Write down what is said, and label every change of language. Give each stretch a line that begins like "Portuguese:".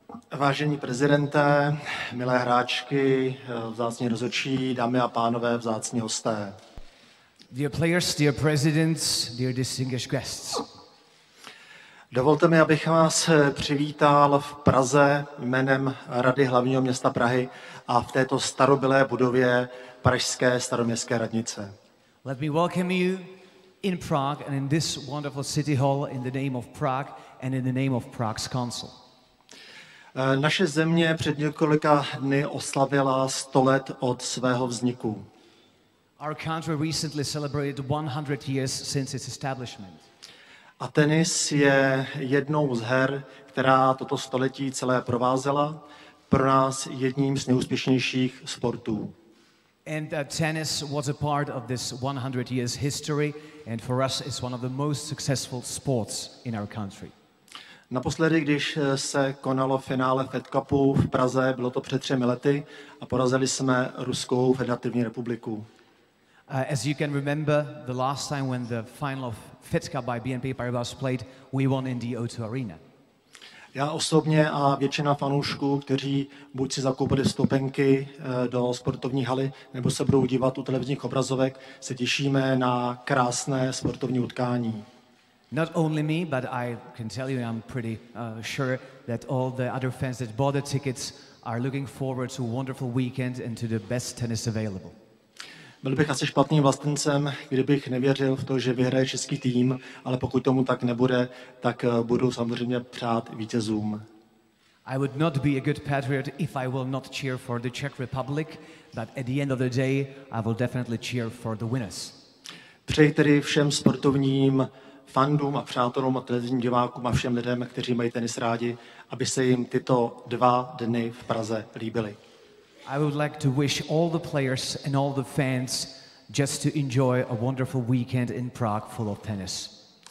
Czech: Vážení prezidenté, milé hráčky, vzácní rozhodčí, dámy a pánové, vzácní hosté.
English: Dear players, dear presidents, dear distinguished guests.
Czech: Dovolte mi, abych vás přivítal v Praze jménem Rady hlavního města Prahy a v této starobylé budově Pražské staroměstské radnice.
English: Let me welcome you in Prague and in this wonderful city hall in the name of Prague and in the name of Prague's council.
Czech: Naše země před několika dny oslavila 100 let od svého vzniku.
English: Our country recently celebrated 100 years since its establishment.
Czech: A tenis je jednou z her, která toto století celé provázela, pro nás jedním z nejúspěšnějších sportů.
English: And tennis was a part of this 100 years history, and for us it's one of the most successful sports in our country.
Czech: Naposledy, když se konalo finále Fed Cupu v Praze, bylo to před 3 lety a porazili jsme Ruskou federativní republiku.
English: As you can remember, the last time when the final of Fed Cup by BNP Paribas played, we won in the O2 Arena.
Czech: Já osobně a většina fanoušků, kteří buď si zakoupili vstupenky do sportovní haly, nebo se budou dívat u televizních obrazovek, se těšíme na krásné sportovní utkání.
English: Not only me, but I can tell you I'm pretty sure that all the other fans that bought the tickets are looking forward to a wonderful weekend and to the best tennis available.
Czech: Byl bych asi špatným vlastencem, kdybych nevěřil v to, že vyhraje český tým, ale pokud tomu tak nebude, tak budu samozřejmě přát vítězům.
English: I would not be a good patriot if I will not cheer for the Czech Republic, but at the end of the day, I will definitely cheer for the winners.
Czech: Přeji tedy všem sportovním fandům a přátelům a televizním divákům a všem lidem, kteří mají tenis rádi, aby se jim tyto 2 dny v Praze líbily.
English: I would like to wish all the players and all the fans just to enjoy a wonderful weekend in Prague full of tennis.